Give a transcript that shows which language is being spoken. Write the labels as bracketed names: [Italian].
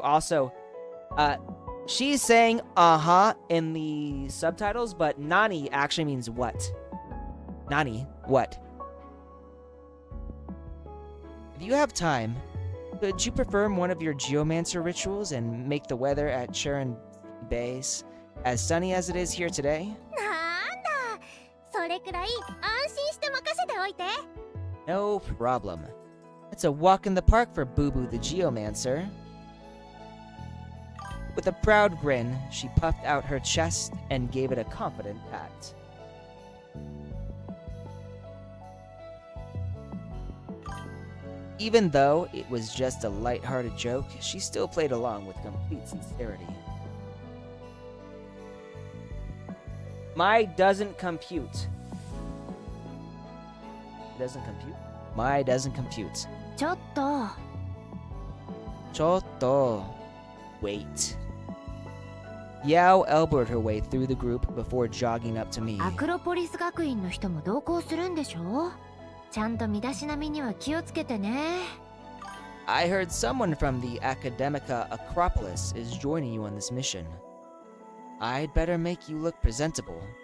[English] Also, she's saying in the subtitles, but Nani actually means what? Nani, what? If you have time, could you perform one of your geomancer rituals and make the weather at Sharon Base as sunny as it is here today? [Japanese] なんだ、それくらい安心して任せておいて。 [English] No problem. It's a walk in the park for Boo Boo the Geomancer. With a proud grin, she puffed out her chest and gave it a confident pat. Even though it was just a light-hearted joke, she still played along with complete sincerity. My doesn't compute. It doesn't compute? My doesn't compute. [Japanese] ちょっと。 [English] Chotto. Wait. Yao elbowed her way through the group before jogging up to me. [Japanese] アクロポリス学院の人も同行するんでしょ？ちゃんと身だしなみには気をつけてね。 [English] I heard someone from the Academica Acropolis is joining you on this mission. I'd better make you look presentable.